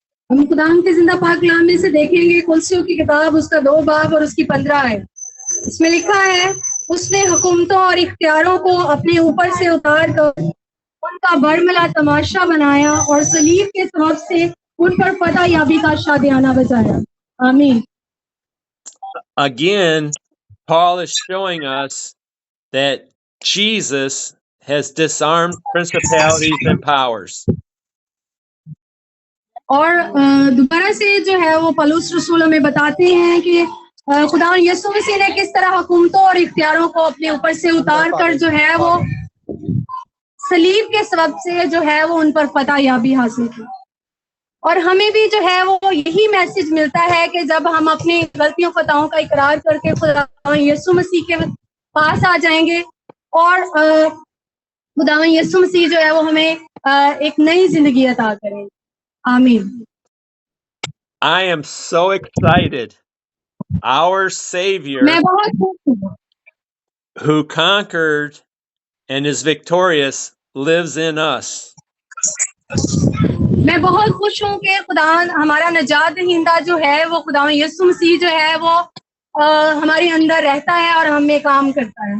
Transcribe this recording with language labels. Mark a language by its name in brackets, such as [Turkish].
[Hindi] हम खुदा के जिंदा पाक कलाम में से देखेंगे कुलसियों की किताब उसका 2 बाब और उसकी 15 है। इसमें लिखा है, उसने हुकूमतों और इख्तियारों को अपने ऊपर से उतार कर उनका बड़मला तमाशा बनाया और सलीब के सबब से उन पर फतह याबी का शादियाना बजाया। आमीन। [English] Again, Paul is showing us that Jesus has disarmed principalities and powers. [Hindi] और दोबारा से जो है वो पौलुस रसूल हमें बताते हैं कि खुदा यीशु मसीह ने किस तरह हुकूमतों और इख्तियारों को अपने ऊपर से उतार कर जो है वो सलीब के सबब से जो है वो उन पर फतह याबी हासिल की। और हमें भी जो है वो यही मैसेज मिलता है कि जब हम अपनी गलतियों खताओं का इकरार करके खुदा यीशु मसीह के पास आ जाएंगे और खुदा यीशु मसीह जो है वो हमें एक नई जिंदगी अता करेंगे। आमीन। [English] I am so excited. Our Savior, [Hindi] मैं बहुत खुश हूँ, [English] who conquered and is victorious, lives in us. [Hindi] मैं बहुत खुश हूँ कि खुदा हमारा नजात दहिंदा जो है वो खुदा यीशु मसीह जो है वो हमारे अंदर रहता है और हम में काम करता है।